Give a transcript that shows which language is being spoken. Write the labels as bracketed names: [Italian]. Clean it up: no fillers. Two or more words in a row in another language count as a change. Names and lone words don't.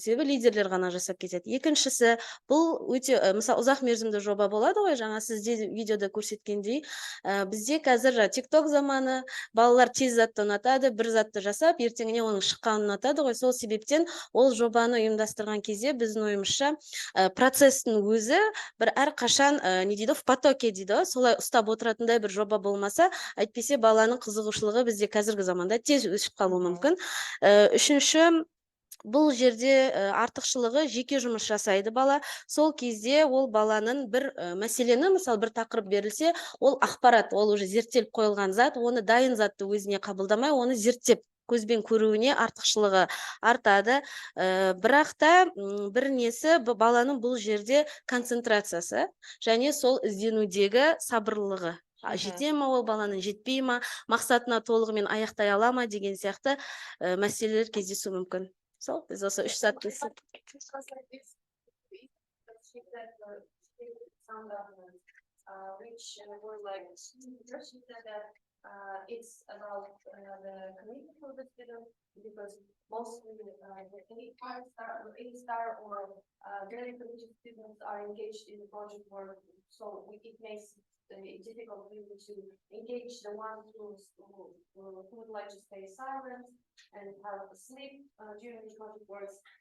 [Kazakh] Себебі лидерлер ғана жасап кетеді. Екіншісі, бұл өте мысалы ұзақ мерзімді жоба болады ғой, жаңа сізде видеода көрсеткендей. Бізде қазір TikTok заманы, балалар тез затты ұнатады, бір затты жасап, ертеңіне оның шыққанын ұнатады ғой. Сол себептен ол жобаны ұйымдастырған кезде біздің ойымызша процестің өзі бір әрқашан не дейді, [Russian] в потоке [Kazakh] дейді, солай ұстап отыратындай бір жоба болмаса, әйтпесе баланың қызығушылығы бізде қазіргі заманда тез өсіп қалуы мүмкін. Үшінші, бұл жерде артықшылығы жеке жұмыс жасайды бала. Сол кезде ол баланың бір мәселені, мысалы бір тақырып берілсе, ол ақпарат, ол уже зерттеліп қойылған зат, оны дайын затты өзіне қабылдамай, оны зерттеп көзбен көруіне артықшылығы артады. Бірақ та бір несі, баланың бұл жерде концентрациясы және сол ізденудегі сабырлылығы. Жете ма ол баланың, жетпей ма, мақсатына толығымен аяқтай ала ма деген сияқты мәселелер кездесуі мүмкін. [English] So, biz also 3 saat which were like it's about the community of the student, because mostly the A-star or very committed students are engaged in the project work, so it makes it difficult really to engage the ones who would like to stay silent and have sleep during the project works.